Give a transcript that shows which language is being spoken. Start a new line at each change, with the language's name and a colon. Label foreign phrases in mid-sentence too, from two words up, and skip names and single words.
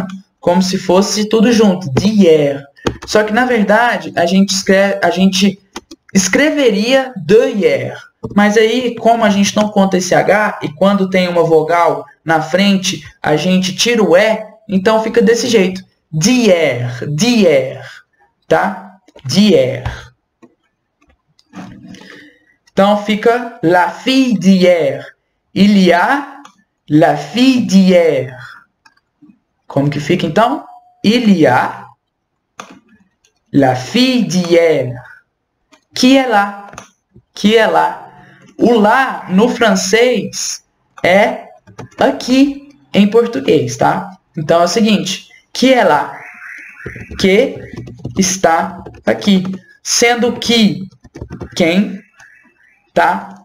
Portuguese: Como se fosse tudo junto, d'hier. Só que, na verdade, a gente escreveria
French: de hier,
Portuguese: mas aí, como a gente não conta esse H, e quando tem uma vogal na frente, a gente tira o E, então fica desse jeito.
French: D'hier, tá? D'hier.
Portuguese: Então fica
French: la fille d'hier. Il y a la fille d'hier.
Portuguese: Como que fica então?
French: Il y a la fille d'hier.
Portuguese: Que é lá. O lá no francês é aqui em português, tá? Então é o seguinte, que é lá, que está aqui, sendo que quem, tá?